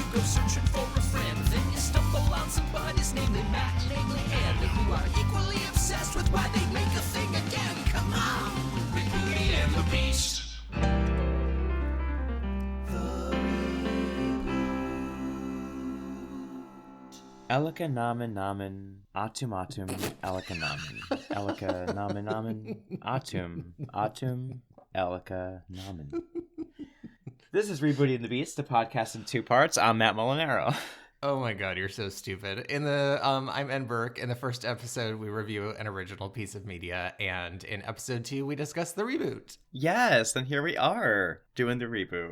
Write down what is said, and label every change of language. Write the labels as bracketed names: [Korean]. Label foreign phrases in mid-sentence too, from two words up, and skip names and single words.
[English] searching for a friend. Then you stumble on somebody's namely Matt, namely Ann, who are equally obsessed with why they make a thing again. Come on, Rick, Rudy, and the Beast. Elika namen namen, atum atum, Elika namen. Elika namen namen, atum, Elika namen. This is Rebooting the Beast, a podcast in 2 parts. I'm Matt Molinaro. Oh my god, you're so stupid. I'm En Burke. In the first episode, we review an original piece of media, and in episode 2, we discuss the reboot. Yes, and here we are, doing the reboot.